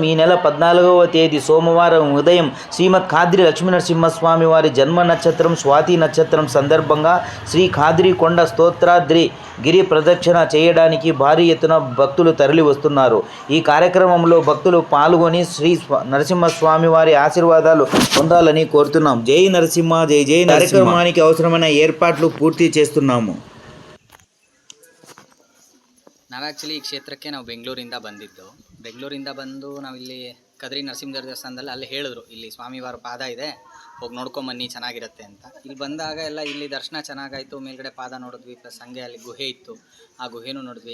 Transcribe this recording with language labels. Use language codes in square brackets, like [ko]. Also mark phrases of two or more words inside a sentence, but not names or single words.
[te] ఈ నెల 14వ తేదీ సోమవారం ఉదయం శ్రీమద్ ఖాద్రి లక్ష్మీనరసింహస్వామి వారి జన్మ నక్షత్రం స్వాతి నక్షత్రం సందర్భంగా శ్రీ ఖాద్రి కొండ స్తోత్రాద్రి గిరి ప్రదక్షిణ చేయడానికి భారీ ఎత్తున భక్తులు తరలి వస్తున్నారు. ఈ కార్యక్రమంలో భక్తులు పాల్గొని శ్రీ నరసింహస్వామి వారి ఆశీర్వాదాలు పొందాలని కోరుతున్నాం. జై నరసింహ, జై జై. కార్యక్రమానికి అవసరమైన ఏర్పాట్లు పూర్తి చేస్తున్నాము. [kn] ನಾವು ಆ್ಯಕ್ಚುಲಿ ಈ ಕ್ಷೇತ್ರಕ್ಕೆ ನಾವು ಬೆಂಗಳೂರಿಂದ ಬಂದು ನಾವಿಲ್ಲಿ ಕದ್ರಿ ನರಸಿಂಹ ದೇವಸ್ಥಾನದಲ್ಲಿ ಅಲ್ಲಿ ಹೇಳಿದ್ರು, ಇಲ್ಲಿ ಸ್ವಾಮಿವಾರ ಪಾದ ಇದೆ, ಹೋಗಿ ನೋಡ್ಕೊಂಬನ್ನಿ, ಚೆನ್ನಾಗಿರುತ್ತೆ ಅಂತ. ಇಲ್ಲಿ ಬಂದಾಗ ಎಲ್ಲ ಇಲ್ಲಿ ದರ್ಶನ ಚೆನ್ನಾಗಾಯಿತು, ಮೇಲ್ಗಡೆ ಪಾದ ನೋಡಿದ್ವಿ, ಪ್ಲಸ್ ಹಂಗೆ ಅಲ್ಲಿ ಗುಹೆ ಇತ್ತು, ಆ ಗುಹೆನೂ ನೋಡಿದ್ವಿ.